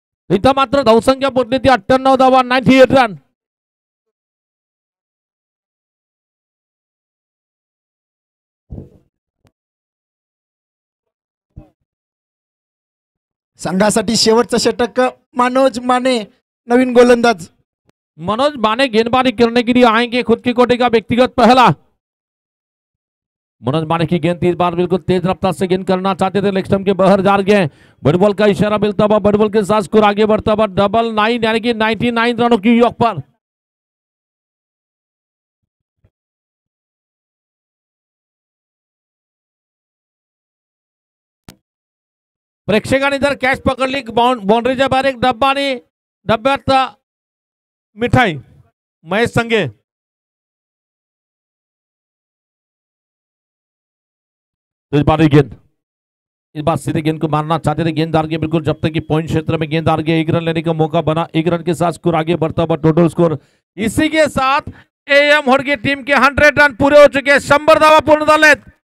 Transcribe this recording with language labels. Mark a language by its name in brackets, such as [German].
[Marathi] इथं मात्र धावसंख्या पडली ती 98 धावा, 98 रन। संघासाठी शेवटचं षटक मनोज माने नवीन गोलंदाज. [Hindi] मनोज माने गेंदबाजी करने के लिए आएंगे, खुद की कोटि का व्यक्तिगत पहला। मनोज माने की गेंद इस बार बिल्कुल तेज रफ्तार से गेंद करना चाहते थे, लेग स्टंप के बाहर जा गए। बड़बॉल का इशारा मिलता हुआ, बड़बॉल के साथ स्कोर आगे बढ़ता हुआ 99 यानी कि 99 रनों की योग पर। [Marathi] प्रेक्षकांनी जर कॅच पकडली बाउंड्रीच्या बाहेर एक डब्बा आणि डब्यात मिठाई। [Hindi] महेश संगे इस बार गेंद, इस बार सीधे गेंद को मारना चाहते थे गेंददार के, बिल्कुल जब तक कि पॉइंट क्षेत्र में गेंददार के 1 रन लेने का मौका बना। 1 रन के साथ स्कोर आगे बढ़ता हुआ टोटल स्कोर। इसी के साथ एएम होडगे टीम के 100 रन पूरे हो चुके हैं, [Marathi] 100 धावा पूर्ण झालेत।